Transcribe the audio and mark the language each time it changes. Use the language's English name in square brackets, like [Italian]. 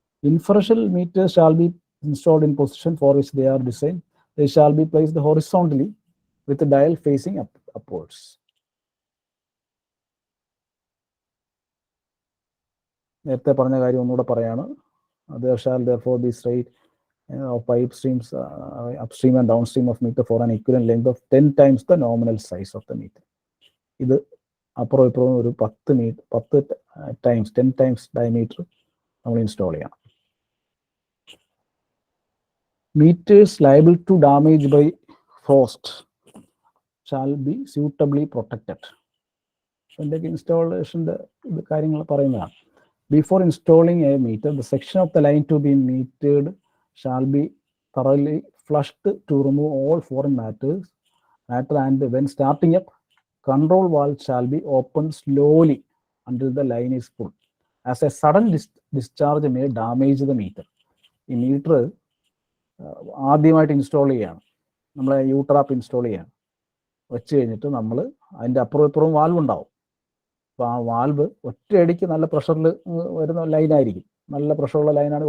[English] Inferential meter shall be installed in position for which they are design. They shall be placed horizontally with dial facing upwards. [Malayalam] നേരത്തെ പറഞ്ഞ കാര്യം ഒന്നുകൂടെ പറയാണ്. [English] There shall therefore be straight of pipe streams upstream and downstream of meter for an equivalent length of 10 times the nominal size of the meter. [Malayalam] ഇത് അപ്പുറം ഇപ്പുറം ഒരു 10 times 10 times diameter നമ്മൾ ഇൻസ്റ്റാൾ ചെയ്യണം. [English] Meters liable to damage by frost shall be suitably protected. [Malayalam] ഇതിൻ്റെയൊക്കെ ഇൻസ്റ്റാളേഷൻ്റെ കാര്യങ്ങൾ പറയുന്നതാണ്. [English] Before installing a meter, the section of the line to be metered shall be thoroughly flushed to remove all foreign matter, and when starting up, control valve shall be opened slowly until the line is full, as a sudden discharge may damage the meter. [Malayalam] ഈ metre ആദ്യമായിട്ട് install ചെയ്യാണ്, നമ്മളെ U trap install ചെയ്യാണ്. വെച്ച് കഴിഞ്ഞിട്ട് നമ്മൾ അതിൻ്റെ അപ്പുറം ഇപ്പുറവും വാൽവ് ഉണ്ടാവും. അപ്പോൾ ആ വാൽവ് ഒറ്റയടിക്ക് നല്ല പ്രഷറിൽ വരുന്ന ലൈനായിരിക്കും, നല്ല പ്രഷറുള്ള ലൈനാണ്.